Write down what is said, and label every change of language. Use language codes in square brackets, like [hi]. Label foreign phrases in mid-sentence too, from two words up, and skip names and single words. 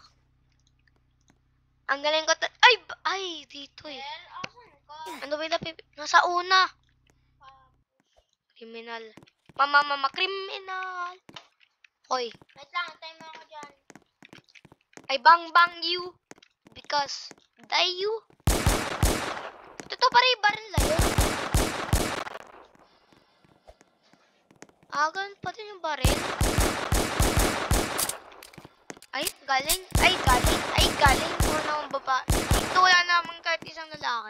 [tl] Ang galing ko. Ay, dito eh. Ano ba yung nasa una? Criminal. Mama, criminal. Hoy. Wait lang, time mo ako dyan. [en] I bang you. Because die you. [tl] Ito pa rin baril na yun. Ganun pa din yung baril. Ay, galing. Unang baba. Ito wala namang kahit isang lalaki.